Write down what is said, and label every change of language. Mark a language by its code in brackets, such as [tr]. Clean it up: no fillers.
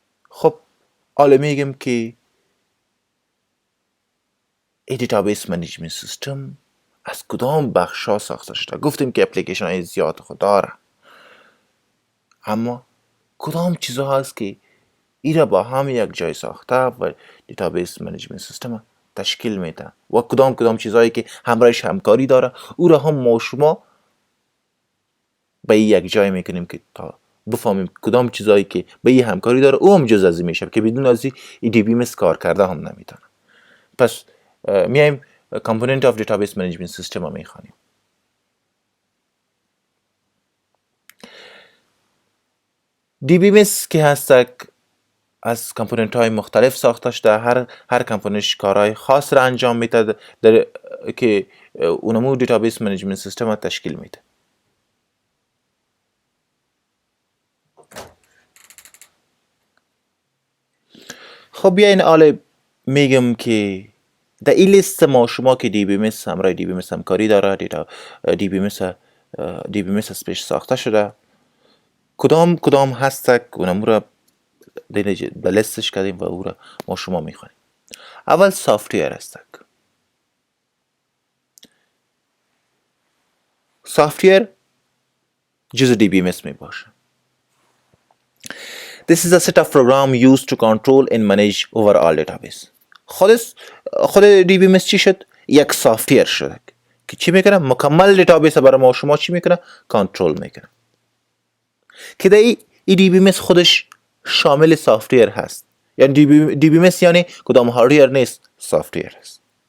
[fa] خب حالا میگم که این دیتابیس منیجمنت سیستم از کدام بخش ها ساخته شده؟ گفتیم که اپلیکیشن های زیاد خود داره، اما کدام چیزها هست که این را با هم یک جای ساخته و دیتابیس منیجمنت سیستم تشکیل میده و کدام چیزهایی که همراهش همکاری داره او را هم ما شما به یک جای میکنیم که تا بفهمیم کدام چیزهایی که به این همکاری داره او هم جز از این میشه که بدون از این DBMS کار کرده هم نمیتونه. پس میایم [en] component of database management system [fa] رو میخوانیم. DBMS که هست از کامپوننت های مختلف ساخته شده. هر کامپوننت کارهای خاص را انجام میده که اونمو دیتابیس منیجمنت سیستم رو تشکیل میده. خب بیاین حالا میگم که در این لیست ما شما که DBMS همراه DBMS همکاری داره، DBMS از پیش ساخته شده، کدام هست اونمو را به لیستش کردیم و او را ما شما میخوانیم. اول سافتویر هست. سافتویر جز DBMS می باشه. [en] This is a set of program used to control and manage overall database. [fa] خود DBMS چی شد؟ یک سافتویر شده که چی میکنه؟ مکمل دیتابیس برای ما شما چی میکنه؟ کنترل میکنه. که در این DBMS خودش شامل سافتویر هست. یعنی DBMS یعنی کدام هاردویر نیست، سافتویر هست.